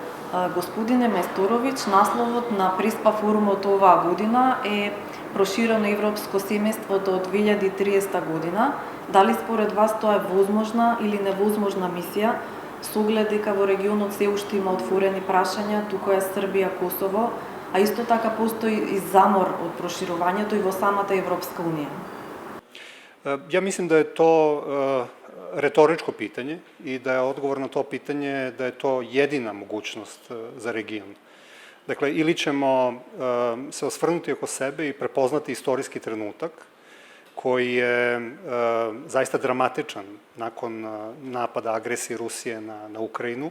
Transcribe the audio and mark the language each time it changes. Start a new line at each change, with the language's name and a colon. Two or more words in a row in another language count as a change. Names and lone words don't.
Macedonian: Господине Местороvić, насловот на Преспа форумот оваа година е проширено европско семејство до 2030 година. Дали според вас тоа е возможна или невозможна мисија, со оглед дека во регионот се уште има отворени прашања, туку е Србија, Косово, а исто така постои и замор од проширувањето и во самата Европска унија?
Serbian: Ja mislim da je to retoričko pitanje i da je odgovor na to pitanje da je to jedina mogućnost za region. Dakle, ili ćemo se osvrnuti oko sebe i prepoznati istorijski trenutak koji je zaista dramatičan nakon napada agresije Rusije na Ukrajinu.